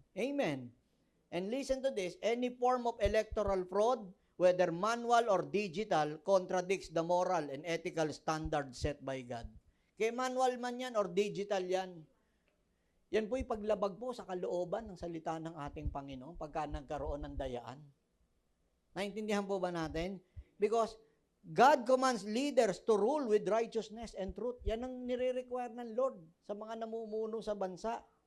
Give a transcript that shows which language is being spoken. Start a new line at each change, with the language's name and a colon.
English: Amen. And listen to this, any form of electoral fraud, whether manual or digital, contradicts the moral and ethical standards set by God.
Filipino: Kaya manual man yan or digital yan, yan po'y paglabag po sa kalooban ng salita ng ating Panginoon pagka nagkaroon ng dayaan. Naintindihan po ba natin?
English: Because God commands leaders to rule with righteousness and truth.
Filipino: Yan ang nire-require ng Lord sa mga namumuno sa bansa.